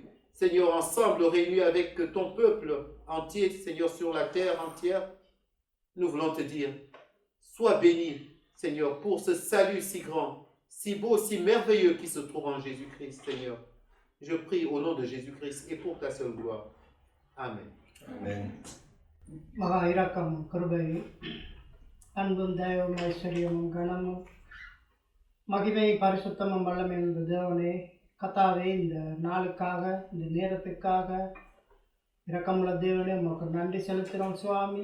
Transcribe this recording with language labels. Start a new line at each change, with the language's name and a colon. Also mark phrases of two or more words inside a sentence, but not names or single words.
French: Seigneur, ensemble, réunis avec ton peuple entier, Seigneur, sur la terre entière, nous voulons te dire, sois béni, Seigneur, pour ce salut si grand, si beau, si merveilleux qui se trouve en Jésus-Christ, Seigneur. Je prie au nom de Jésus-Christ et pour ta seule gloire. Amen. Amen.
Tamil: மகா இரக்கமும் கிருபையும் அன்பும் தயவும் ஐஸ்வர்யமும் கனமும் மகிமை பரிசுத்தமும் வல்லமை என்ற தேவனே, கர்த்தாவே, இந்த நாளுக்காக, இந்த நேரத்துக்காக இரக்கமுள்ள தேவனே உமக்கு நன்றி செலுத்துகிறோம் சுவாமி.